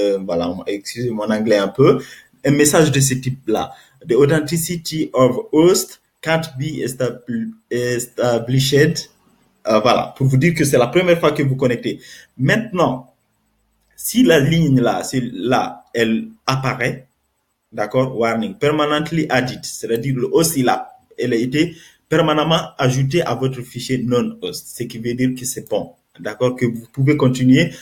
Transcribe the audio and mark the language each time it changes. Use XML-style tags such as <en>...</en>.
<fr>Voilà, excusez mon anglais un peu. Un message de ce type-là.</fr> <en>The authenticity of host can't be established.</en> <fr>Voilà, pour vous dire que c'est la première fois que vous connectez. Maintenant, si la ligne là, elle apparaît, d'accord, warning, permanently added, c'est-à-dire le host, elle a été permanemment ajouté à votre fichier non-host, ce qui veut dire que c'est bon, d'accord, que vous pouvez continuer.</fr>